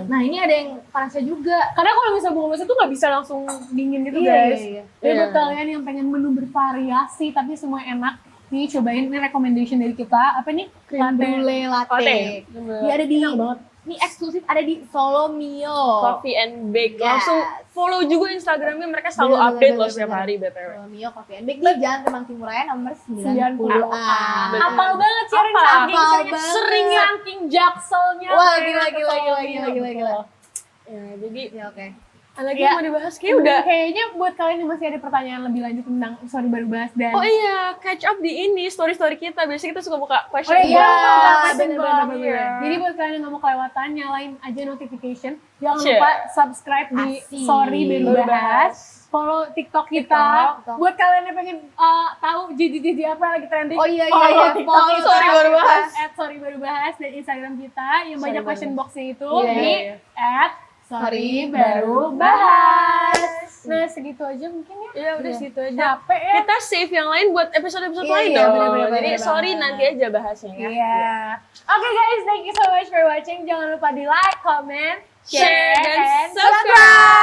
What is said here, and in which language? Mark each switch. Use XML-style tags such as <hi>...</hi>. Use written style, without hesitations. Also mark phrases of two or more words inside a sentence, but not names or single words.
<id>Nah ini ada yang panasnya juga. Karena kalau misalnya buka puasa tuh nggak bisa langsung dingin gitu Iya, guys. iya. Jadi buat Iya. kalian yang pengen menu bervariasi tapi semua enak, nih cobain, ini recommendation dari kita. Apa nih? Cream brulee latte. Latte. Dia ada di Enak banget. ini eksklusif ada di Solo Mio. Coffee and Bake. Yes. Langsung follow juga Instagramnya, mereka selalu Bener, update bener, loh setiap bener. hari BTW. Solo Mio Coffee and Bake di Jalan Kemang Timuraya nomor 90A. 90A. Betul. Apal banget sih orang Apal. saking Apal sering, banget. sering saking jakselnya. Wah, kayak gila, ke gila, Solo gila, Mio. gila, gila, gila. Ya, jadi Ya oke. ada lagi Ya. yang mau dibahas kayak udah. Kayaknya buat kalian yang masih ada pertanyaan lebih lanjut tentang sorry baru bahas dan Oh iya,</id> <en>catch up</en> <id>di ini story kita. Biasanya kita suka buka question Oh iya, box. bener-bener. Iya. Jadi buat kalian yang nggak mau kelewatan, nyalain aja notification. Jangan Share. lupa subscribe di Asik. Sorry Baru Baru Bahas. Follow TikTok kita. TikTok. Buat kalian yang pengen tahu jiji apa yang lagi trending. Oh iya iya follow iya. TikTok Follow kita. Sorry Baru Bahas. Sorry Baru Bahas dan Instagram kita yang Sorry banyak Baru</id> <en>question boxnya</en> <id>itu Iya, di iya. Sorry Baru Bahas. Nah segitu aja mungkin ya. Iya, udah segitu aja. Capek ya. Kita save yang lain buat episode-episode Iya, lain iya, dong. bener-bener, Jadi bener sorry banget. nanti aja bahasnya ya. Iya.</id> <en>Oke guys, thank you so much for watching.</en> <id>Jangan lupa di like, comment, Share, dan and subscribe.</id>